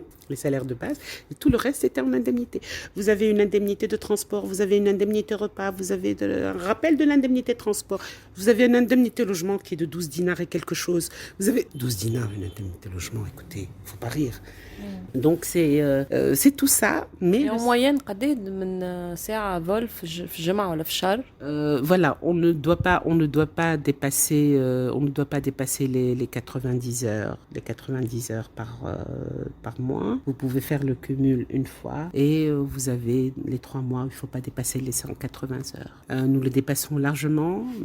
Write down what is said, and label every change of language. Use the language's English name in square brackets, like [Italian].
[French] Les salaires de base, et tout le reste était en indemnité. Vous avez une indemnité de transport, vous avez une indemnité repas, vous avez un rappel de l'indemnité de transport, vous avez une indemnité logement qui est de 12 dinars et quelque chose. Vous avez 12 dinars, une indemnité logement, écoutez, faut pas rire. Donc c'est tout ça, mais Et en moyenne [Arabic] قد من ساعة vol في الجمعة ولا في الشهر؟ [French] voilà, on ne doit pas dépasser les 90 heures, par mois. Vous pouvez faire le cumul une fois et vous avez les 3 mois, il ne faut pas dépasser les 180 heures. Nous le dépassons largement.